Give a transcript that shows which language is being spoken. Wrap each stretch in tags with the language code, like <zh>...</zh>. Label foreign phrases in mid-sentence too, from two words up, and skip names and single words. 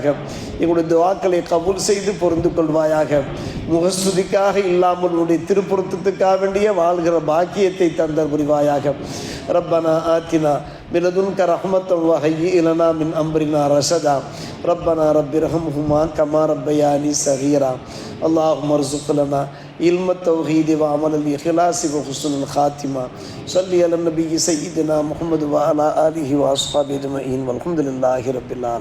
<ta>எங்களுடைய துஆக்களை கபூல் செய்து பொருந்து கொள்வாயாக. முகஸ்துதிக்காக இல்லாமல் உன்னுடைய திருப்பொருத்தத்துக்காக வேண்டிய வாழ்கிற பாக்கியத்தை தந்தர் புரிவாயாக.</ta> <ar>ربنا آتنا من لدنك رحمة وهيئ لنا من أمرنا رشدا. ربنا رب ارحمهما كما ربياني صغيرا. اللهم ارزق لنا علم التوحيد وعمل الإخلاص وحسن الخاتمة. صل على النبي سيدنا محمد وعلى آله وأصحابه أجمعين والحمد لله رب العالمين.</ar>